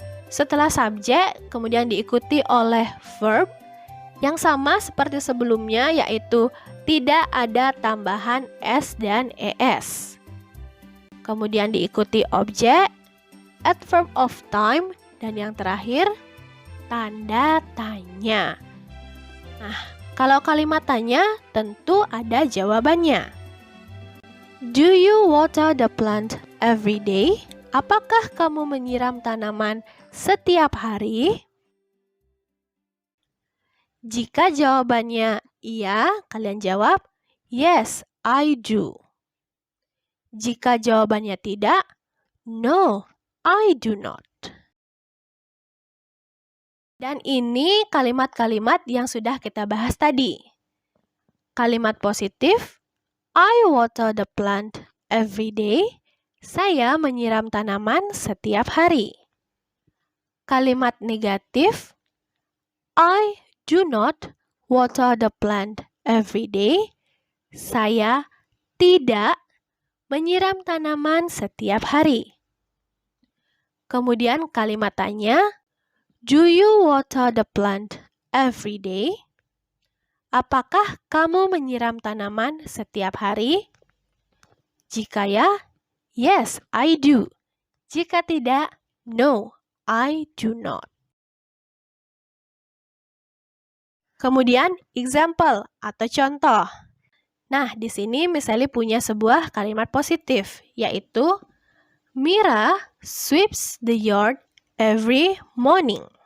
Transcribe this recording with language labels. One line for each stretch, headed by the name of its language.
Indonesian: Setelah subjek, kemudian diikuti oleh verb yang sama seperti sebelumnya, yaitu tidak ada tambahan s dan es. Kemudian diikuti objek, adverb of time, dan yang terakhir tanda tanya. Nah, kalau kalimat tanya tentu ada jawabannya.
English: Do you water the plant every day?
Indonesian: Apakah kamu menyiram tanaman setiap hari? Jika jawabannya iya, kalian jawab
English: yes, I do.
Indonesian: Jika jawabannya tidak,
English: no, I do not.
Indonesian: Dan ini kalimat-kalimat yang sudah kita bahas tadi. Kalimat positif,
English: I water the plant every day.
Indonesian: Saya menyiram tanaman setiap hari. Kalimat negatif,
English: I do not water the plant every day.
Indonesian: Saya tidak menyiram tanaman setiap hari. Kemudian kalimat tanya,
English: do you water the plant every day?
Indonesian: Apakah kamu menyiram tanaman setiap hari? Jika ya,
English: yes, I do.
Indonesian: Jika tidak,
English: no, I do not.
Indonesian: Kemudian, example atau contoh. Nah, di sini misalnya punya sebuah kalimat positif, yaitu
English: Mira sweeps the yard every morning.